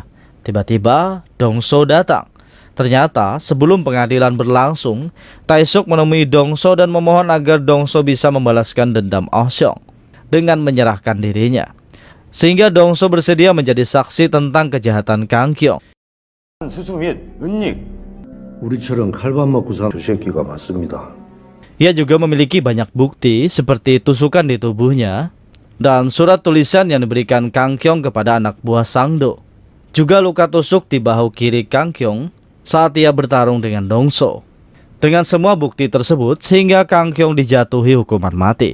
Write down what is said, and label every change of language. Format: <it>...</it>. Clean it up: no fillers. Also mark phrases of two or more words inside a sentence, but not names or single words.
<id>Tiba-tiba, Dongso datang. Ternyata sebelum pengadilan berlangsung, Tae-suk menemui Dongso dan memohon agar Dongso bisa membalaskan dendam Oh Seong dengan menyerahkan dirinya. Sehingga Dongso bersedia menjadi saksi tentang kejahatan Kang Kyung.</id> <ko>수수 및 은닉. 우리처럼 칼밥 먹고 사는 그 새끼가 맞습니다.</ko> <id>Ia juga memiliki banyak bukti seperti tusukan di tubuhnya dan surat tulisan yang diberikan Kang Kyung kepada anak buah Sang-do. Juga luka tusuk di bahu kiri Kang Kyung saat ia bertarung dengan Dongso. Dengan semua bukti tersebut, sehingga Kang Kyung dijatuhi hukuman mati.</id>